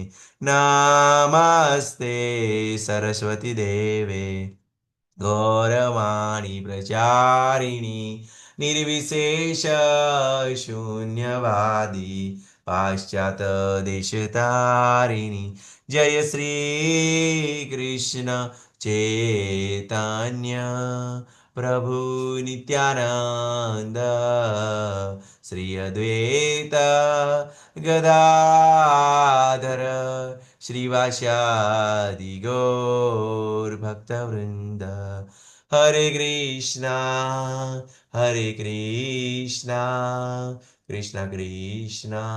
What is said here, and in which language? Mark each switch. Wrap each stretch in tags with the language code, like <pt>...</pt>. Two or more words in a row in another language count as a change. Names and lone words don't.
<sa>नमस्ते सरस्वती देवे गौरवाणी प्रचारिणी निर्विशेष शून्यवादी पाश्चात देशतारिणी</sa> <gu>જય શ્રી કૃષ્ણ</gu> <sa>चैतन्य प्रभु नित्यानंद श्री अद्वैत गदाधर श्रीवासादि गौर भक्तवृंद हरे कृष्ण हरे कृष्ण कृष्ण कृष्ण</sa>